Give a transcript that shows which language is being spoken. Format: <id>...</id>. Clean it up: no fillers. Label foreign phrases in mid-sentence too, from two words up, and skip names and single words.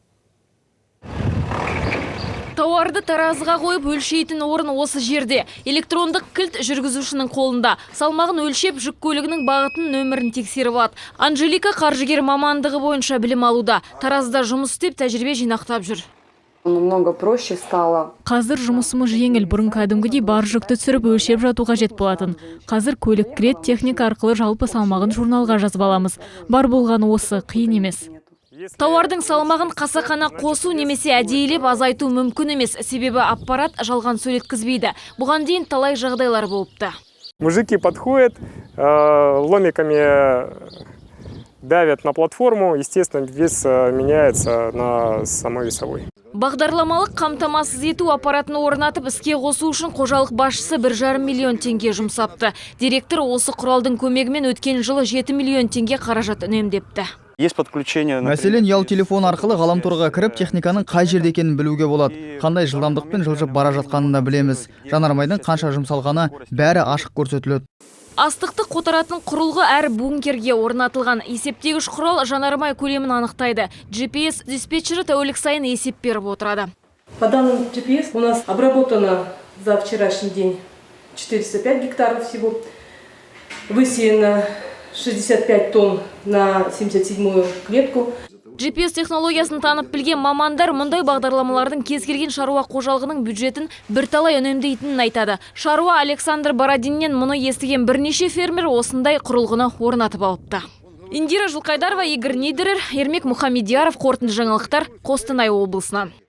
<kk>Тауарды таразыға қойып өлшейтін орын осы жерде. Электрондық кілт жүргізушінің қолында. Салмағын өлшеп, жүк көлігінің бағытын нөмірін тексеріп алады. Анжелика қаржыгер мамандығы бойынша білім алуда. Таразыда жұмыс істеп, тәжірибе жинақтап жүр.</kk> <ru>Намного проще стало.</ru> <kk>Қазір жұмысымыз жеңіл. Бұрын кәдімгідей бар жүкті түсіріп өлшеп жату қажет болатын. Қазір көлік кірет, техника арқылы жалпы салмағын журналға жазып аламыз. Бар болғаны осы, қиын емес. Тауардың салмағын қасақана қосу немесе әдейілеп азайту мүмкін емес. Себебі аппарат жалған сөйлеткізбейді. Бұған дейін талай жағдайлар болыпты.</kk> <ru>Мужики подходят, ломиками давят на платформу, естественно, вес меняется на самой весовой.</ru> <kk>Бағдарламалық қамтамасыз ету аппаратын орнатып іске қосу үшін қожалық басшысы 1,5 миллион теңге жұмсапты. Директор осы құралдың көмегімен өткен жылы 7 миллион теңге қаражат үнемдепті. Мәселен, ұялы телефон арқылы ғаламторға кіріп, техниканың қай жерде екенін білуге болады. Қандай жылдамдықпен жылжып бара жатқанын да білеміз. Жанармайдың қанша жұмсалғаны бәрі ашық көрсетіледі. Астықты қотаратын құрылғы әр бункерге орнатылған. Есептегіш құрал жанармай көлемін анықтайды. GPS диспетчері тәулік сайын есеп беріп отырады.</kk> <ru>По данным GPS у нас обработано за вчерашний день 405 гектаров всего. Высеяно 65 тонн на 77-ю клетку.</ru> <kk>GPS технологиясын танып білген мамандар мұндай бағдарламалардың кез келген шаруа қожалығының бюджетін бірталай үнемдейтінін айтады. Шаруа Александр Бородиннен мұны естіген бірнеше фермер осындай құрылғыны орнатып алыпты. Индира Жылқайдарова, Игорь Нидерер, Ермек Мұхамедияров, қорытынды жаңалықтар, Қостанай облысынан.</kk>